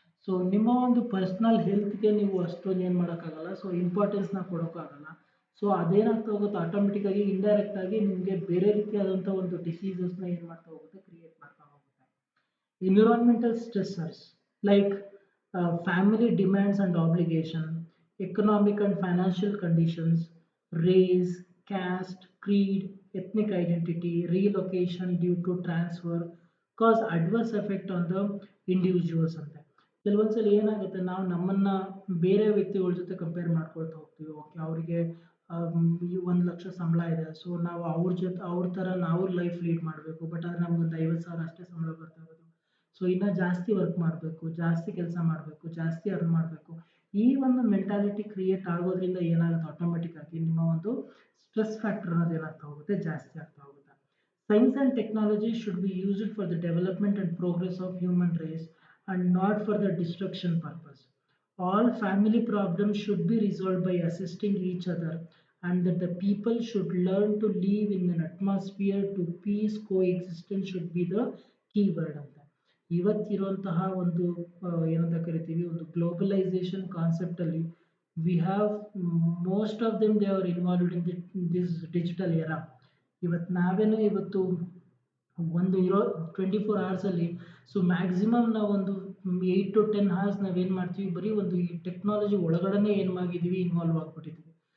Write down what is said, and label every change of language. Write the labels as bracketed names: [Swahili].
[Kannada] So ನಿಮ್ಮ ಒಂದು personal ಹೆಲ್ತ್ಗೆ ನೀವು ಅಷ್ಟೊಂದು ಏನು ಮಾಡೋಕ್ಕಾಗಲ್ಲ, ಸೊ ಇಂಪಾರ್ಟೆನ್ಸ್ನ ಕೊಡೋಕ್ಕಾಗಲ್ಲ. ಸೊ ಅದೇನಾಗ್ತಾ ಹೋಗುತ್ತೆ ಆಟೋಮೆಟಿಕ್ ಆಗಿ ಇಂಡೈರೆಕ್ಟ್ ಆಗಿ ನಿಮಗೆ ಬೇರೆ ರೀತಿಯಾದಂಥ ಒಂದು ಡಿಸೀಸಸ್ನ ಏನು ಮಾಡ್ತಾ ಹೋಗುತ್ತೆ, ಕ್ರಿಯೇಟ್ ಮಾಡ್ತಾ ಹೋಗುತ್ತೆ. [English] Environmental stressors like family demands and obligation, economic and financial conditions, race, caste, creed, ethnic identity, relocation due to transfer cause adverse effect on the individuals ಅಂತ. [Kannada] ಕೆಲವೊಂದ್ಸಲ ಏನಾಗುತ್ತೆ ನಾವು ನಮ್ಮನ್ನ ಬೇರೆ ವ್ಯಕ್ತಿಗಳ ಜೊತೆ ಕಂಪೇರ್ ಮಾಡ್ಕೊಳ್ತಾ ಹೋಗ್ತೀವಿ. ಓಕೆ ಅವರಿಗೆ ಈ 1 ಲಕ್ಷ ಸಂಬಳ ಇದೆ, ಸೊ ನಾವು ಅವ್ರ ಜೊತೆ ಅವ್ರ ಥರ ನಾವು ಲೈಫ್ ಲೀಡ್ ಮಾಡಬೇಕು, ಬಟ್ ಆದರೆ ನಮ್ಗೊಂದು 50,000 ಅಷ್ಟೇ ಸಂಬಳ ಬರ್ತಾ ಇರೋದು. ಸೊ ಇನ್ನೂ ಜಾಸ್ತಿ ವರ್ಕ್ ಮಾಡಬೇಕು, ಜಾಸ್ತಿ ಕೆಲಸ ಮಾಡಬೇಕು, ಜಾಸ್ತಿ ಅರ್ನ್ ಮಾಡಬೇಕು. ಈ ಒಂದು ಮೆಂಟಾಲಿಟಿ ಕ್ರಿಯೇಟ್ ಆಗೋದ್ರಿಂದ ಏನಾಗುತ್ತೆ ಆಟೋಮೆಟಿಕ್ ಆಗಿ ನಿಮ್ಮ ಒಂದು ಸ್ಟ್ರೆಸ್ ಫ್ಯಾಕ್ಟರ್ ಅನ್ನೋದು ಏನಾಗ್ತಾ ಹೋಗುತ್ತೆ, ಜಾಸ್ತಿ ಆಗ್ತಾ ಹೋಗುತ್ತೆ. [English] Science and technology should be used for the development and progress of human race and not for the destruction purpose. All family problems should be resolved by assisting each other, and that the people should learn to live in an atmosphere to peace coexistence should be the key word ಅಂತ. [Kannada] ಇವತ್ತಿರುವಂತಹ ಒಂದು ಏನಂತ ಕರಿತೀವಿ ಒಂದು [English] Globalisation concept ಅಲ್ಲಿ we have most of them they are involved in this digital era. [Kannada] ಇವತ್ತು ನಾವೇನು ಇವತ್ತು ಒಂದು ಇರೋ 24 hours ಅಲ್ಲಿ ಸೊ ಮ್ಯಾಕ್ಸಿಮಮ್ ನಾವೊಂದು 8 to 10 hours ನಾವೇನು ಮಾಡ್ತೀವಿ ಬರೀ ಒಂದು ಈ ಟೆಕ್ನಾಲಜಿ ಒಳಗಡೆನೆ ಏನು ಮಾಡಿದೀವಿ, ಇನ್ವಾಲ್ವ್ ಆಗ್ಬಿಟ್ಟಿದ್ದೀವಿ.